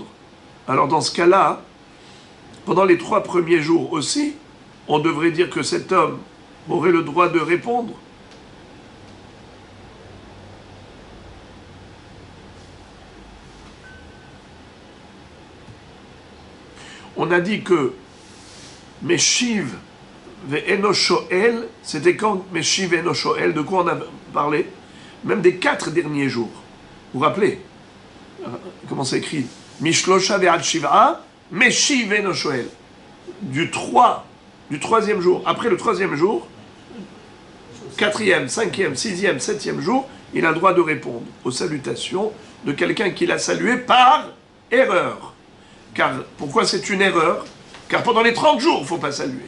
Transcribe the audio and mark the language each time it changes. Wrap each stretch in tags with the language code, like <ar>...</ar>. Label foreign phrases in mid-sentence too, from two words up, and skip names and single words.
<fr>Alors dans ce cas-là, pendant les 3 premiers jours aussi, on devrait dire que cet homme aurait le droit de répondre. On a dit que</fr> <he>משיב ואינו שואל,</he> <fr>c'était quand</fr> <he>משיב ואינו שואל,</he> <fr>de quoi on a parlé? Même des 4 derniers jours. Vous vous rappelez comment c'est écrit?</fr> <he>משלושה ועד שבעה, משיב ואינו שואל.</he> <fr>Du 3e jour. Après le 3e jour, 4e, 5e, 6e, 7e jour, il a le droit de répondre aux salutations de quelqu'un qui l'a salué par erreur. Car, pourquoi c'est une erreur? Car pendant les 30 jours, il ne faut pas saluer.</fr>